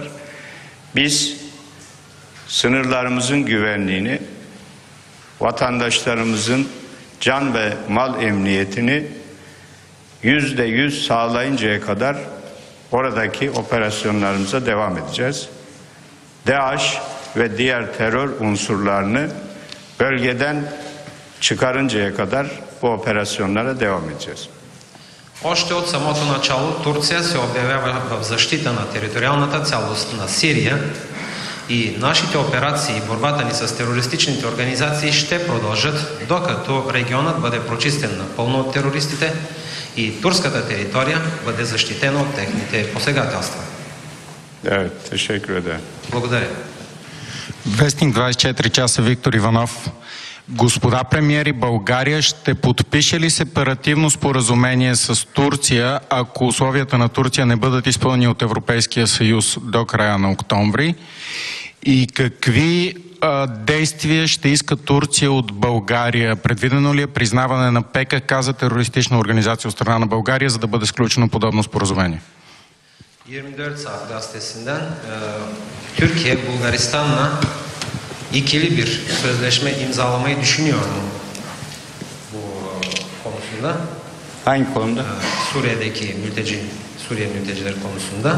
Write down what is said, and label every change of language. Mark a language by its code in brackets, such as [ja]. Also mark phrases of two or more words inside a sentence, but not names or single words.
[tr] Biz sınırlarımızın güvenliğini, vatandaşlarımızın can ve mal emniyetini %100 sağlayıncaya kadar oradaki operasyonlarımıza devam edeceğiz. DAEŞ ve diğer terör unsurlarını bölgeden çıkarıncaya kadar bu operasyonlara devam edeceğiz. [bg] Още от самото начало Турция се обявява в защита на териториалната цялост на Сирия и нашите операции и борбата ни с терористичните организации ще продължат, докато регионът бъде прочистен напълно от терористите и турската територия бъде защитена от техните посегателства. [tr] Evet, teşekkür ederim. [bg] Благодаря. Вестник 24 часа, Виктор Иванов. Господа премиери, България ще подпише ли сепаративно споразумение с Турция, ако условията на Турция не бъдат изпълнени от Европейския съюз до края на октомври? И какви действия ще иска Турция от България? Предвидено ли е признаване на ПКК за терористична организация от страна на България, за да бъде сключено подобно споразумение? [tr] 24 saat gazetesinden Türkiye Bulgaristan'la ikili bir sözleşme imzalamayı düşünüyor mu bu konusunda? Hangi konuda? Suriye'deki Suriye mülteciler konusunda.